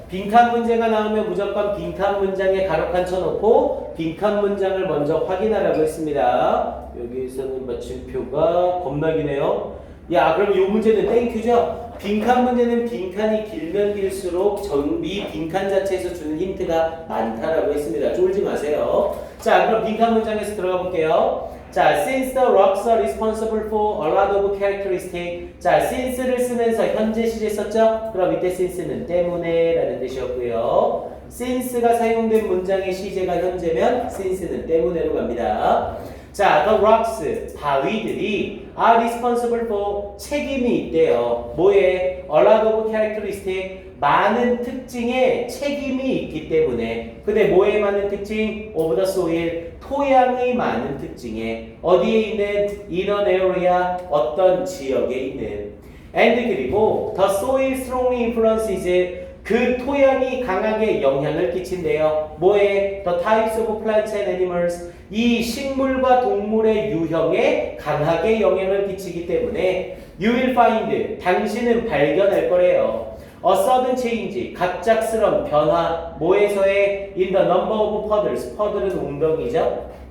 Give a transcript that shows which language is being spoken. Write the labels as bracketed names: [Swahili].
[Korean] 빈칸 문제가 나오면 무조건 빈칸 문장에 가로칸 쳐놓고 빈칸 문장을 먼저 확인하라고 했습니다. 여기서는 마침표가 겁나기네요. 야, 그럼 이 문제는 땡큐죠? 빈칸 문제는 빈칸이 길면 길수록 이 빈칸 자체에서 주는 힌트가 많다라고 했습니다. 쫄지 마세요. 자, 그럼 빈칸 문장에서 들어가 볼게요. [English] 자, since the rocks are responsible for a lot of characteristics. [Korean] 자, since를 쓰면서 현재 시제 썼죠? 그럼 이때 since는 때문에 라는 뜻이었고요. since가 사용된 문장의 시제가 현재면 since는 때문에로 갑니다. 자, [English] the rocks, [Korean] 바위들이 [English] are responsible for, [Korean] 책임이 있대요. 뭐에? [English] A lot of characteristics, [Korean] 많은 특징에 책임이 있기 때문에. 근데 뭐에 많은 특징? [English] Of the soil, [Korean] 토양의 많은 특징에. 어디에 있는? [English] In an area, [Korean] 어떤 지역에 있는. [English] And [Korean] 그리고 [English] the soil strongly influences, [Korean] 그 토양이 강하게 영향을 끼친대요. [English] 뭐에? The types of plants and animals, [Korean] 이 식물과 동물의 유형에 강하게 영향을 끼치기 때문에 [English] you will find, [Korean] 당신은 발견할 거래요. [English] A sudden change, [Korean] 갑작스런 변화, 뭐에서의? [English] In the number of puddles, puddle은 [Korean] 웅덩이죠.